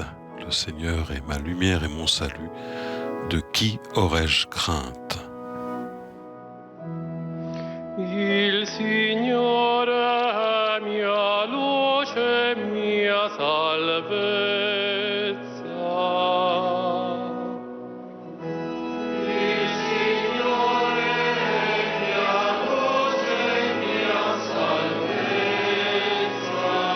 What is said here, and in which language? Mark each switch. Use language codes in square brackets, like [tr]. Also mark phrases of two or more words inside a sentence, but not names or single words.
[fr] Le Seigneur est ma lumière et mon salut. De qui aurais-je crainte? [it] Il Signore è mia luce, mia salvezza. Il Signore è mia luce, mia salvezza.